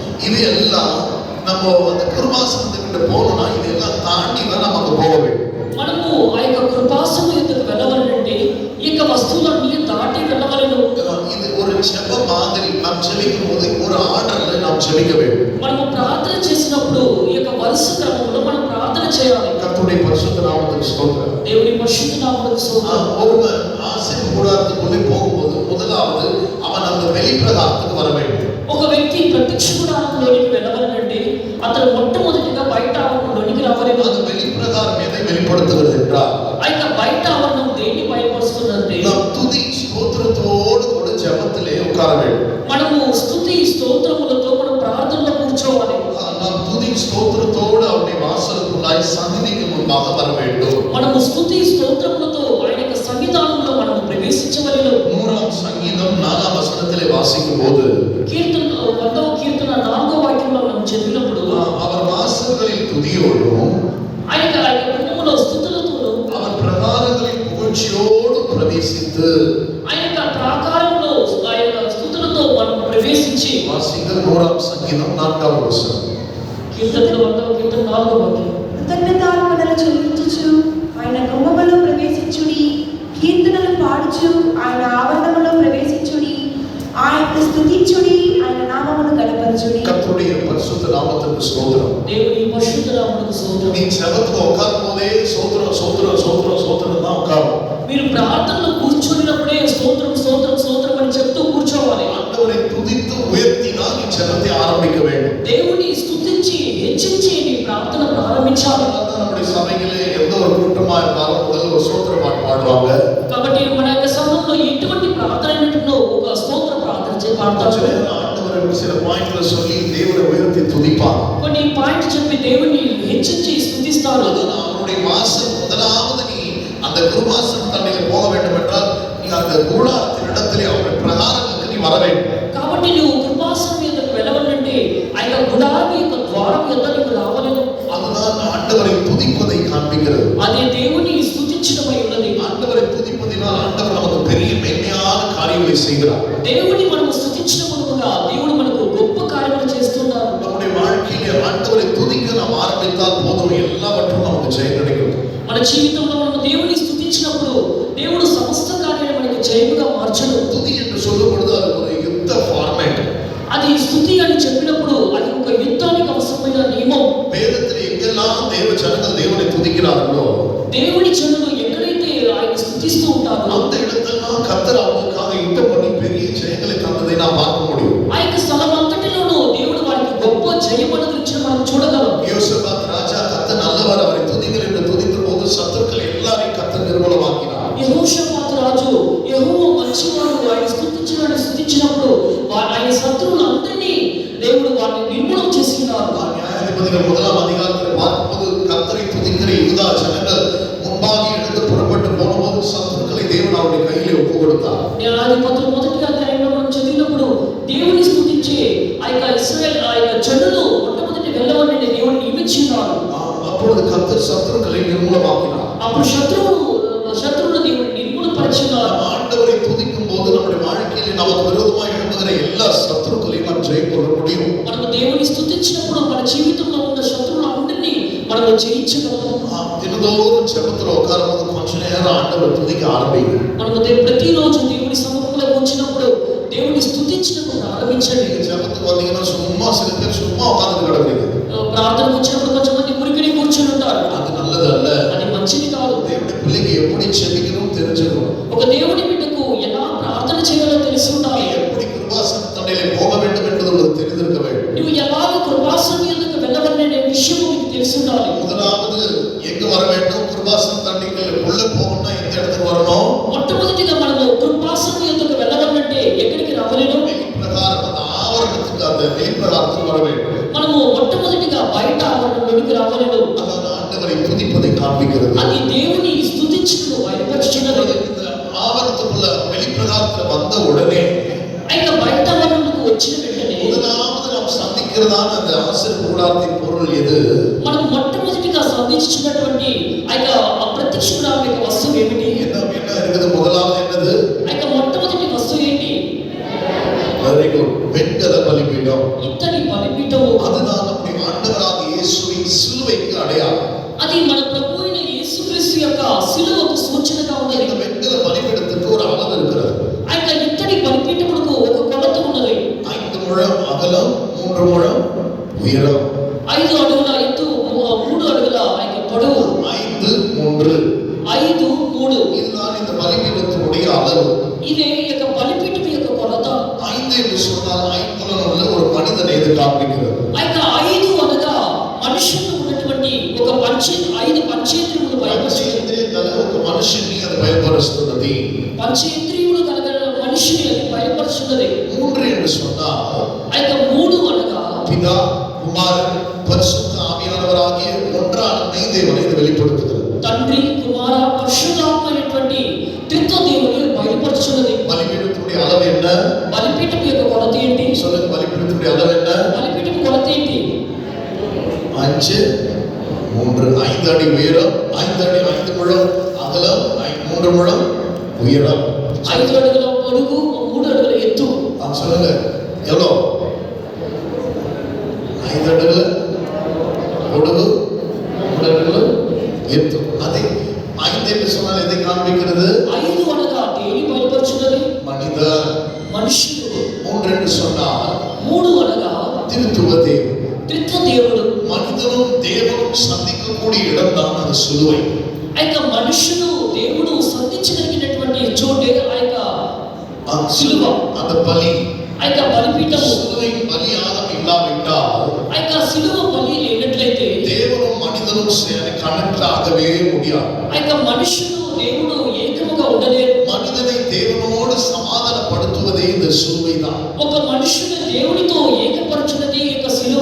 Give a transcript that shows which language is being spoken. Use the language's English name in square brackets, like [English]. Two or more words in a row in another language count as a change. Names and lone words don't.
[Tamil] இது எல்லாம் நம்ம அந்த கிருபாசனத்துக்கிட்ட போகணும்னா இதெல்லாம் தாண்டி தான் நமக்கு போக வேண்டும். [Telugu] మనము ఆ యొక్క కృపాసనం ఎదుకు వెళ్ళవాలంటే ఈ యొక్క వస్తువులన్నీ దాటి వెళ్ళవలను. [Tamil] இது ஒரு ஜெப மாதிரி. நாம் ஜெபிக்கும் போது ஒரு ஆர்டர்ல நாம் ஜெபிக்க வேண்டும். [Telugu] మనము ప్రార్థన చేసినప్పుడు ఈ యొక్క వరుస క్రమంలో మనం ప్రార్థన చేయాలి. [Tamil] கர்த்தருடைய பரிசுத்த நாமத்துக்கு ஸ்தோத்திரம். [Telugu] దేవుని పరిశుద్ధ నామమునకు స్తోత్రం. [Tamil] ஒருவன் ஆசீர் கூடாரத்துக்குள்ளே போகும்போது முதலாவது அவன் அந்த வெளிப்பிரகாரத்துக்கு வர வேண்டும். [Telugu] ఒక వ్యక్తి ప్రత్యక్ష గుడారంలోనికి వెళ్ళవాలంటే అతను మొట్టమొదటిగా బయట ఆవరణలోనికి రావాలి. [Tamil] அந்த வெளிப்பிரகாரம் எதை வெளிப்படுத்துகிறது என்றால் [Telugu] ఆ యొక్క బయట ఆవరణం దేన్ని బయలుపరుస్తుందంటే [Tamil] நாம் துதி ஸ்தோத்திரத்தோடு கூட ஜெபத்திலே உட்கார வேண்டும். [Telugu] మనము స్తుతి స్తోత్రములతో మనం ప్రార్థనలో కూర్చోవాలి. [Tamil] நாம் துதி ஸ்தோத்திரத்தோடு அவருடைய வாசலுக்குள்ளாய் சந்நிதிக்கு முன்பாக வர வேண்டும். [Telugu] మనము స్తుతి స్తోత్రములతో ఆయన యొక్క సన్నిధానంలో మనం ప్రవేశించవలెను. [Tamil] 100 సంగీతం 4 వచనத்திலே வாசிக்கும் போது [Telugu] కీర్తన 100వ కీర్తన 4వ వాక్యంలో మనం చదివినప్పుడు [Tamil] அவர் வாசல்களில் துதியோடும் [Telugu] ఆయన గుమ్మములో స్తుతులతోను [Tamil] அவர் பிரகாரங்களில் புகழ்ச்சியோடு பிரவேசித்து [Telugu] ఆయన యొక్క ప్రాకారంలో ఆయన స్తుతులతో మనం ప్రవేశించి வாசிங்கள் 100 సంగీతం 4వ వచనం. కీర్తనలో 100వ కీర్తన 4వ వాక్యం. కృతజ్ఞతార్పణలు చెల్లించుచు ఆయన గుమ్మములో ప్రవేశించుడి, కీర్తనలు పాడుచు ఆయన ఆవరణములో ప్రవేశించుడి, ఆయనను స్తుతించుడి, ఆయన నామమును గణపరచుడి. [Tamil] கர்த்தருடைய பரிசுத்த நாமத்துக்கு ஸ்தோத்திரம். [Telugu] దేవుని పరిశుద్ధ నామమునకు స్తోత్రం. [Tamil] நீ ஜெபத்துல உட்காரும் போதே சோத்திரம் சோத்திரம் சோத்திரம் சோத்திரம் தான் உட்காரும். [Telugu] మీరు ప్రార్థనలో కూర్చున్నప్పుడే స్తోత్రం స్తోత్రం స్తోత్రం అని చెప్తూ కూర్చోవాలి. [Tamil] ஆண்டவரை துதித்து உயர்த்தி தான் நீ ஜெபத்தை ஆரம்பிக்க வேண்டும். [Telugu] దేవుని స్తుతించి హెచ్చించి నీ ప్రార్థన ప్రారంభించాలి. [Tamil] அதான் நம்முடைய சபையிலே எந்த ஒரு கூட்டமா இருந்தாலும் முதல்ல ஒரு சோத்திர பாட்டு பாடுவாங்க. [Telugu] కాబట్టి మన యొక్క సమయంలో ఎటువంటి ప్రార్థన అయినట్టు ఒక స్తోత్ర ప్రార్థన [Tamil] கொஞ்ச [Telugu] పాడతారు. [Tamil] நேரம் ஆண்டவரை சில பாயிண்ட்ல சொல்லி தேவனை உயர்த்தி துதிப்பாங்க. [Telugu] కొన్ని పాయింట్ చెప్పి దేవుని హెచ్చించి స్తుతిస్తారు. [Tamil] அதான் அவருடைய வாசல் முதலாவது நீ அந்த குருவாசல் தண்ணில போக வேண்டும் என்றால் நீ அந்த கூடாரத்தின் இடத்திலே அவருடைய பிரகாரங்களுக்கு நீ வர வேண்டும். [Telugu] కాబట్టి నువ్వు కృపాసనం మీదకు వెళ్ళవాలంటే ఆ యొక్క గుడారం యొక్క ద్వారం యొద్ద నీకు రావాలను. [Tamil] அதுதான் ஆண்டவரை துதிப்பதை காண்பிக்கிறது. [Telugu] అదే దేవుని స్తుతించడమై ఉన్నది. [Tamil] ஆண்டவரை துதிப்பதினால் ஆண்டவர் நமக்கு பெரிய மேன்மையான காரியங்களை செய்கிறார். [Telugu] దేవుని మనము స్తుతించడం మూలముగా దేవుడు మనకు గొప్ప కార్యములు చేస్తున్నారు. [Tamil] நம்முடைய வாழ்க்கையிலே ஆண்டவரை துதிக்க நாம் ஆரம்பித்தால் போதும் எல்லாவற்றும் நமக்கு ஜெயம் கிடைக்கும். [Telugu] మన జీవితంలో మనం దేవుని స్తుతించినప్పుడు దేవుడు సమస్త కార్యాలను మనకు జయముగా మార్చడు. [Tamil] துதி என்று சொல்லும் பொழுது அது ஒரு யுத்த ஃபார்மேட். [Telugu] అది స్తుతి అని చెప్పినప్పుడు అది ఒక యుద్ధానికి అవసరమైన నియమం. [Tamil] வேதத்தில் எங்கெல்லாம் தேவ ஜனங்கள் தேவனை துதிக்கிறார்களோ [Telugu] దేవుని జనులు ఎక్కడైతే ఆయన స్తుతిస్తూ ఉంటారో [Tamil] அந்த இடத்தெல்லாம் கர்த்தர் அவர்களுக்காக யுத்தம் பண்ணி பெரிய ஜெயங்களை தந்ததை நாம் பார்க்க முடியும். [Telugu] ఆ యొక్క స్థలం అంతటిలోనూ దేవుడు వారికి గొప్ప జయం అనుగ్రహించడం మనం చూడగలం. [Tamil] யோசபாத் ராஜா கர்த்தர் நல்லவர் அவரை துதிங்கள் என்று துதித்த போது சத்துருக்கள் எல்லாரையும் கர்த்தர் நிர்மூலமாக்கினார். [Telugu] యెహోషాపాతు రాజు యెహోవా మంచివాడు ఆయన స్తుతించినప్పుడు ఆయన శత్రువులందరినీ దేవుడు వారిని నిర్మూలన చేసినారు. [Tamil] நியாயாதிபதிகள் 1ஆம் அதிகாரத்தில் பார்க்கும்போது கர்த்தரை துதிக்கிற யூதா ஜனங்கள் முன்பாக எழுந்து புறப்பட்டு போனபோது சத்துருக்களை தேவன் அவருடைய கையிலே ஒப்பு கொடுத்தார். [Telugu] న్యాయాధిపతులు మొదటి అధ్యాయంలో మనం చదివినప్పుడు దేవుని స్తుతించే ఆ యొక్క ఇశ్రాయేల్ ఆ యొక్క జనులు మొట్టమొదటి వెళ్ళవని దేవుడు నియమించినారు. [Tamil] அப்பொழுது கர்த்தர் சத்துருக்களை நிர்மூலமாக்கினார். [Telugu] అప్పుడు శత్రువులు దేవుడు నిర్మూలపరిచినారు. [Tamil] ஆண்டவரை துதிக்கும் போது நம்முடைய வாழ்க்கையிலே நமக்கு விரோதமாக எழும்புகிற எல்லா சத்துருக்களையும் நாம் ஜெயிக்க முடியும். [Telugu] మనము దేవుని స్తుతించినప్పుడు మన జీవితంలో ఉన్న శత్రువులందరినీ మనము జయించగలము. [Tamil] தினந்தோறும் ஜெபத்துல உட்காரும்போது கொஞ்ச நேரம் ஆண்டவரை துதிக்க ஆரம்பிங்க. [Telugu] మనము ప్రతిరోజు దేవుని సముఖంలో కూర్చున్నప్పుడు దేవుని స్తుతించడం ప్రారంభించండి. [Tamil] ஜெபத்துக்கு வந்தீங்கன்னா சும்மா சில பேர் சும்மா உட்கார்ந்து கிடக்குறீங்க. [Telugu] ప్రార్థనకు వచ్చినప్పుడు కొంతమంది మురికిని కూర్చుని ఉంటారు. [Tamil] அது நல்லது அல்ல. [Telugu] అది మంచిది కాదు. [Tamil] தேவனுடைய பிள்ளைக்கு எப்படி ஜெபிக்கணும் தெரிஞ்சுக்கணும். [Telugu] ఒక దేవుని బిడ్డకు ఎలా ప్రార్థన చేయాలో తెలిసి ఉండాలి. [Tamil] எப்படி கிருபாசன தண்டையிலே போக வேண்டும் என்பது உங்களுக்கு தெரிந்திருக்க வேண்டும். [Telugu] నువ్వు ఎలాగ కృపాసనం యొద్దకు వెళ్ళవలనే విషయం నీకు తెలిసి ఉండాలి. [Tamil] முதலாவது எங்க வர வேண்டும்? கிருபாசன தண்டைக்குள்ள உள்ள போகணும்னா எந்த இடத்துக்கு வரணும்? [Telugu] మొట్టమొదటిగా మనము కృపాసనం యొద్దకు వెళ్ళవాలంటే ఎక్కడికి రావలేను? [Tamil] வெளிப்பிரகாரம் அந்த ஆவரணத்துக்கு அந்த வெளிப்பிரகாரத்துக்கு வர வேண்டும். [Telugu] మనము మొట్టమొదటిగా బయట ఆవరణలోనికి రావలేను. [Tamil] அதான் ஆண்டவரை துதிப்பதை காண்பிக்கிறது. [Telugu] అది దేవుని స్తుతించడం బయలుపరుచుచున్నది. [Tamil] இந்த ஆவரணத்துக்குள்ள வெளிப்பிரகாரத்துல வந்த உடனே [Telugu] అయితే బయట ఆవరణకు వచ్చిన వెంటనే [Tamil] முதலாவது நாம் சந்திக்கிறதான அந்த ஆசீர் கூடாரத்தின் பொருள் எது? [Telugu] మనం మొట్టమొదటిగా సాధించుకున్నటువంటి ఆ యొక్క అప్రత్యక్ష గుడారం యొక్క వస్తువు ఏమిటి? [Tamil] என்ன இருக்குது? முதலாவது என்னது? [Telugu] ఆ యొక్క మొట్టమొదటి వస్తువు ఏంటి? [Tamil] Very ஒரு வெண்கல பலிபீடம். [Telugu] ఇత్తడి బలిపీఠము [Tamil] அதுதான் நம்முடைய ஆண்டவராகிய இயேசுவின் சிலுவைக்கு அடையாளம். [Telugu] అది మన ప్రభు అయిన యేసుక్రీస్తు యొక్క సిలువకు సూచనగా ఉన్నది. [Tamil] இந்த வெண்கல பலிபீடத்துக்கு ஒரு அளவு இருக்கிறது. [Telugu] ఆ యొక్క ఇత్తడి బలిపీఠమునకు ఒక కొలత ఉన్నది. [Tamil] 5 முழம் அகலம், 3 முழம் உயரம். [Telugu] 5 అడుగుల ఎత్తు, 3 అడుగుల ఆ యొక్క పొడవు. [Tamil] 5 3 [Telugu] 5 3 [Tamil] இதுதான் இந்த பலிபீடத்தினுடைய அளவு. [Telugu] ఇదే ఈ యొక్క బలిపీఠం యొక్క కొలత. [Tamil] 5 என்று சொன்னால் 5 உள்ள ஒரு மனிதனை இது காண்பிக்கிறது. [Telugu] ఆ యొక్క 5 అనగా మనుషుల్లో ఉన్నటువంటి ఒక 5 పంచేంద్రియములు బయలుపరుస్తుంది. పంచేంద్రియాల ఒక మనిషిని అది బయలుపరుస్తున్నది. పంచేంద్రియములు కలిగిన మనిషిని అది బయలుపరుస్తున్నది. [Tamil] 3 என்று சொன்னால் [Telugu] ఆ యొక్క 3 అనగా [Tamil] பிதா, குமாரன், பரிசுத்த ஆவியானவராகிய ஒன்றான மெய்தேவனை இது வெளிப்படுத்துகிறது. [Telugu] తండ్రి, కుమార, పరిశుద్ధాత్మ అనేటువంటి త్రిత్వ దేవుని బయలుపరుచున్నది. [Tamil] பலிபீடத்துடைய அளவு என்ன? [Telugu] బలిపీఠం యొక్క కొలత ఏంటి? [Tamil] சொல்லுங்க, பலிபீடத்துடைய அளவு என்ன? [Telugu] బలిపీఠం కొలత ఏంటి? [Tamil] 5 3 5 அடி உயரம், 5 அடி 5 முழம் அகலம், 3 முழம் உயரம். [Telugu] 5 అడుగుల పొడుగు, 3 అడుగుల ఎత్తు. [Tamil] சொல்லுங்க, எவ்வளோ? [Telugu] 5 అడుగుల పొడుగు, 3 అడుగుల ఎత్తు. [Tamil] அதே 5 என்று சொன்னால் எதை காண்பிக்கிறது? [Telugu] 5 అనగా దేని బయలుపరుచున్నది? [Tamil] மனிதர். [Telugu] మనుషులు. [Tamil] 3 என்று சொன்னால் [Telugu] 3 అనగా [Tamil] திருத்துவ தேவன். [Telugu] త్రిత్వ దేవుడు. [Tamil] மனிதனும் தேவனும் சந்திக்கக்கூடிய இடம் தான் அந்த சிலுவை. [Telugu] ఆ యొక్క మనుషులు దేవుడు సంధించగలిగినటువంటి చోటే ఆ యొక్క సిలువ, [Tamil] அந்த பலி, [Telugu] ఆ యొక్క బలిపీఠము. [Tamil] சிலுவை பலியாகம் இல்லாவிட்டால் [Telugu] ఆ యొక్క సిలువ బలి లేనట్లయితే [Tamil] தேவனும் மனிதனும் கனெக்ட் ஆகவே முடியாது. [Telugu] ఆ యొక్క మనుషులు దేవుడు ఏకముగా ఉండలేరు. [Tamil] மனிதனை தேவனோடு சமாதானப்படுத்துவதே இந்த சிலுவை தான். [Telugu] ఒక మనుషుని దేవునితో ఏకపరచున్నది ఈ యొక్క సిలువ.